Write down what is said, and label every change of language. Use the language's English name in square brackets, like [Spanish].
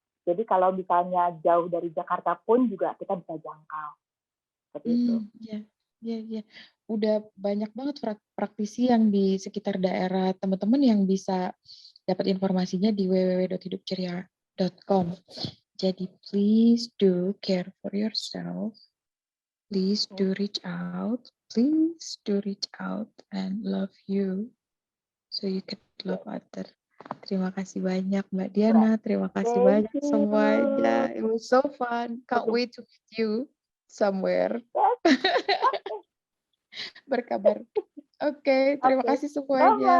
[Indonesian] Jadi kalau misalnya jauh dari Jakarta pun juga kita bisa jangkau. Seperti itu. Iya. Udah banyak banget praktisi yang di sekitar daerah teman-teman yang bisa dapat informasinya di www.hidupceria.com. Jadi [English] please do care for yourself. Please do reach out. Please do reach out and love you so you can love others. [Indonesian] Terima kasih banyak Mbak Diana. Terima kasih banyak semuanya. [English] It was so fun. Can't wait to meet you somewhere. [Indonesian] Berkabar. Oke, terima kasih semuanya.